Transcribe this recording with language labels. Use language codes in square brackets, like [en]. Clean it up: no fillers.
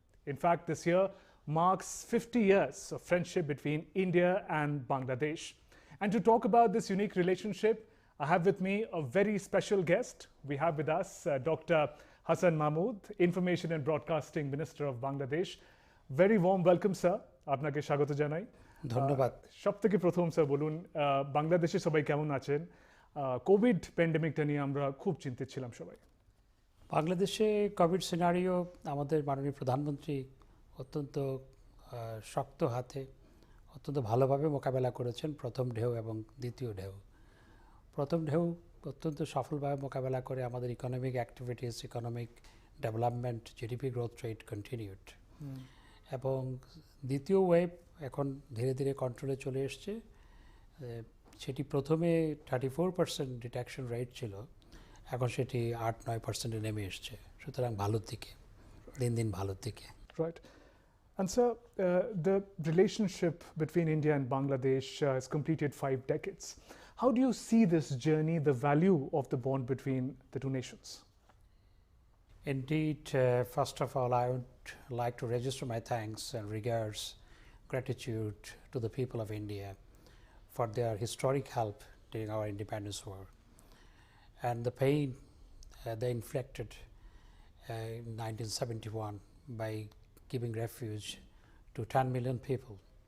[en] In fact, this year marks 50 years of friendship between India and Bangladesh. And to talk about this unique relationship, I have with me a very special guest. We have with us Dr. Hasan Mahmud, Information and Broadcasting Minister of Bangladesh. Very warm welcome, sir. [bn] আপনাকে স্বাগত জানাই। ধন্যবাদ। সবথেকে প্রথম sir বলুন বাংলাদেশে সবাই কেমন আছেন? কোভিড প্যান্ডেমিকটা নিয়ে আমরা খুব চিন্তিত ছিলাম সবাই। বাংলাদেশে কোভিড সিনারিও আমাদের মাননীয় প্রধানমন্ত্রী অত্যন্ত শক্ত হাতে অত্যন্ত ভালোভাবে মোকাবেলা করেছেন প্রথম ঢেউ এবং দ্বিতীয় ঢেউ। প্রথম ঢেউ অত্যন্ত সফলভাবে মোকাবেলা করে আমাদের economic activities, economic development, GDP growth rate continued. এবং দ্বিতীয় ওয়েভ এখন ধীরে ধীরে কন্ট্রোলে চলে এসছে। সেটি প্রথমে 34% ডিটেকশন রেট ছিল, এখন সেটি 8-9% নেমে এসছে। সুতরাং ভালোর দিকে, দিন দিন ভালোর দিকে। [en] Right. And sir, the relationship between India and Bangladesh has completed 5 decades. How do you see this journey, the value of the bond between the two nations? Indeed, first of all, I would like to register my thanks and regards, gratitude to the people of India for their historic help during our independence war and the pain they inflicted in 1971 by giving refuge to 10 million people.